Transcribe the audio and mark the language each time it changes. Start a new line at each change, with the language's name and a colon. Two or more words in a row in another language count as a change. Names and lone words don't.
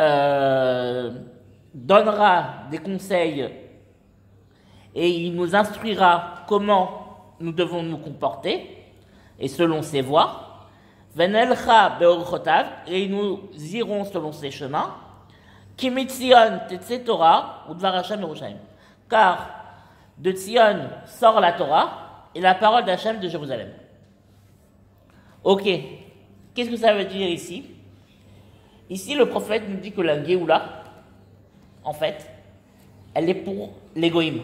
French: donnera des conseils et il nous instruira comment nous devons nous comporter, et selon ses voies.
Hebrew: ונלכה באורחותיו,
French: et nous irons selon ses chemins.
Hebrew: כי מציון תצא תורה ודבר השם ירושלים.
French: Car de Tzion sort la Torah et la parole d'Hachem de Jérusalem. Ok, qu'est-ce que ça veut dire ici? Ici, le prophète nous dit que la Géoula, en fait, elle est pour les goïms.